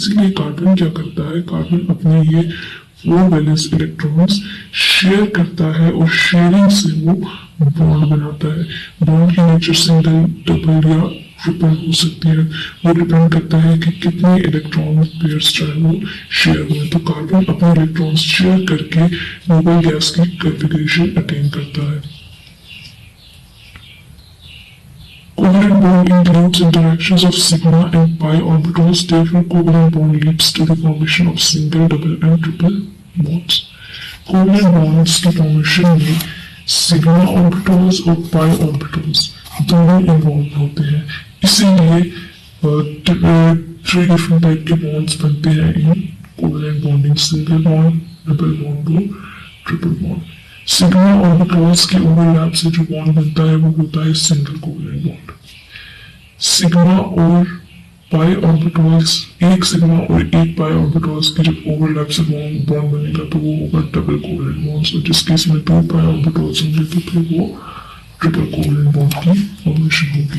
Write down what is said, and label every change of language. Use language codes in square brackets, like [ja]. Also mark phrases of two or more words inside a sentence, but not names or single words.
[hi] इसीलिए कार्बन क्या करता है, कार्बन अपने ये 4 [en] valence electrons [hi] शेयर करता है और शेयरिंग से वो बॉन्ड बनाता है। बॉन्ड की नेचर [en] single, double [hi] या ट्रिपल हो सकती है, वो डिपेंड करता है कि कितने [en] electron pairs [hi] जो है वो शेयर हुए। तो कार्बन अपने इलेक्ट्रॉन्स शेयर करके [en] noble gas [hi] की कॉन्फ़िगरेशन अटेन करता है। [en] Covalent bond includes interactions of sigma and pi orbitals. Therefore, covalent bond leads to the formation of single, double, and triple bonds. Covalent bonds [hi] की formation में [en] sigma orbitals [hi] और [en] pi orbitals [hi] दोनों इन्वॉल्व होते हैं। इसीलिए 3 different टाइप के bonds बनते हैं इन [en] covalent bonding: single bond, double bond [hi] और [en] triple bond। sigma orbitals [hi] के ओवरलैप से जो बॉन्ड बनता है वो होता है [en] single covalent bond. [hi] सिग्मा और [en] pi orbitals, [hi] एक सिग्मा और एक [en] pi orbitals [hi] के जब ओवरलैप से बॉन्ड बनेगा तो वो होगा [en] double covalent bond. [hi] और जिस केस में 2 [en] pi orbitals [hi] होंगे तो फिर वो [en] triple covalent bond [hi] की फॉर्मेशन होगी।